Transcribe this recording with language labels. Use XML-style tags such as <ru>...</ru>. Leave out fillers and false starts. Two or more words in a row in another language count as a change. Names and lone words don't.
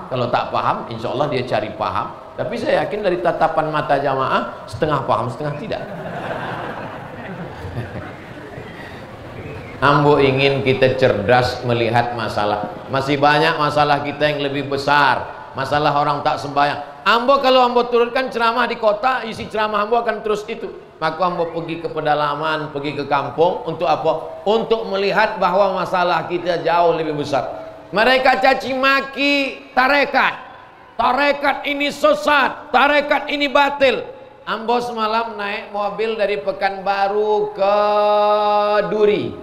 <id>Kalau tak paham,</id> <ar>insya Allah</ar> <id>dia cari paham. Tapi saya yakin dari tatapan mata jamaah setengah paham, setengah tidak. Ambo ingin kita cerdas melihat masalah. Masih banyak masalah kita yang lebih besar. Masalah orang tak sembahyang. Ambo kalau ambo turunkan ceramah di kota, isi ceramah ambo akan terus itu. Maka ambo pergi ke pedalaman, pergi ke kampung. Untuk apa? Untuk melihat bahwa masalah kita jauh lebih besar. Mereka caci maki tarekat. Tarekat ini sesat, tarekat ini batil. Ambo semalam naik mobil dari Pekanbaru ke Duri.</id>